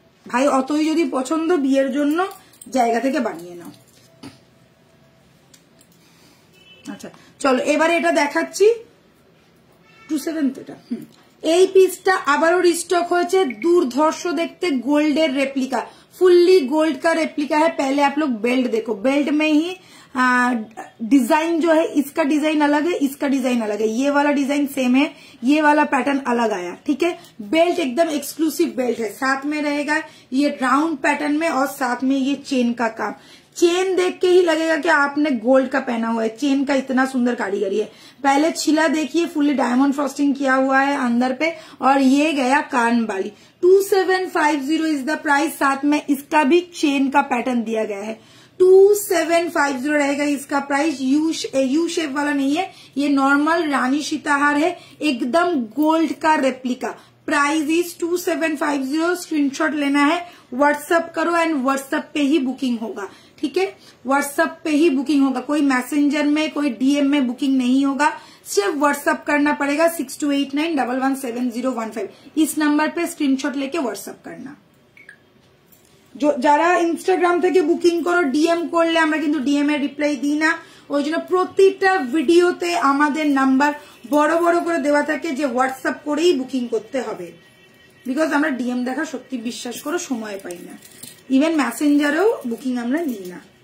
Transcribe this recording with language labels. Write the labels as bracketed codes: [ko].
[bn] ভাই অতই যদি পছন্দ বিয়ের জন্য জায়গা থেকে বানিয়ে নাও। আচ্ছা চলো এবারে এটা দেখাচ্ছি 27 এটা। এই পিসটা আবারও রিস্টক হয়েছে, দুর্ধর্ষ দেখতে, [hi] गोल्डर रेप्लिका, फुल्ली गोल्ड का रेप्लिका है। पहले आप लोग बेल्ट देखो, बेल्ट में ही डिजाइन जो है इसका डिजाइन अलग है, इसका डिजाइन अलग है, ये वाला डिजाइन सेम है, ये वाला पैटर्न अलग आया, ठीक है? बेल्ट एकदम एक्सक्लूसिव बेल्ट है, साथ में रहेगा ये राउंड पैटर्न में और साथ में ये चेन का काम। चेन देख के ही लगेगा कि आपने गोल्ड का पहना हुआ है, चेन का इतना सुंदर कारीगरी है। पहले छिला देखिए, फुल्ली डायमंड फ्रॉस्टिंग किया हुआ है अंदर पे, और ये गया कान बाली। 2750 इज द प्राइस, साथ में इसका भी चेन का पैटर्न दिया गया है। 2750 रहेगा इसका प्राइस। यू शेप वाला नहीं है, ये नॉर्मल रानी सीताहार है, एकदम गोल्ड का रेप्लिका। Price is 2750। स्क्रीनशॉट लेना है, व्हाट्सएप करो एंड व्हाट्सएप पे ही बुकिंग होगा, ठीक है? व्हाट्सएप पे ही बुकिंग होगा, कोई मैसेंजर में कोई डीएम में बुकिंग नहीं होगा, सिर्फ व्हाट्सएप करना पड़ेगा 6289117015। इस नंबर पे स्क्रीनशॉट लेके व्हाट्सएप करना। [bn] जो যারা ইনস্টাগ্রাম থেকে বুকিং করো ডিএম করলে আমরা কিন্তু ডিএম এর রিপ্লাই দিই না, ওই জন্য প্রতিটা ভিডিওতে আমাদের নাম্বার বড় বড় করে দেওয়া থাকে যে হোয়াটসঅ্যাপ করেই বুকিং করতে হবে, বিকজ আমরা ডিএম দেখা সত্যি বিশ্বাস করো সময় পাই না, ইভেন মেসেঞ্জারেও বুকিং আমরা নিই না।